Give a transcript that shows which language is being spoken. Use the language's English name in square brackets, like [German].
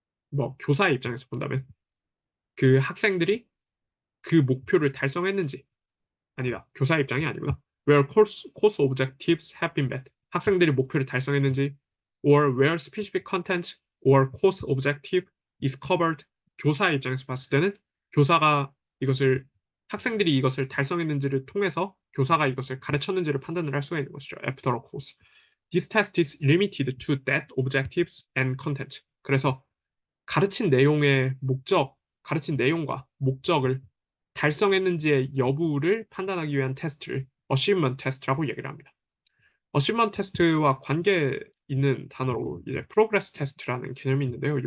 [Korean] 뭐 교사의 입장에서 본다면 그 학생들이 그 목표를 달성했는지 아니다. 교사의 입장이 아니구나. [English] where course objectives have been met. [Korean] 학생들이 목표를 달성했는지 [English] or where specific content or course objective is covered. [Korean] 교사의 입장에서 봤을 때는 교사가 이것을 학생들이 이것을 달성했는지를 통해서 교사가 이것을 가르쳤는지를 판단을 할 수가 있는 것이죠. [English] after a course. This test is limited to that objectives and content. [Korean] 그래서 가르친 내용의 목적, 가르친 내용과 목적을 달성했는지의 여부를 판단하기 위한 테스트를 어시먼트 테스트라고 얘기를 합니다. 어시먼트 테스트와 관계 있는 단어로 이제 프로그레스 테스트라는 개념이 있는데요.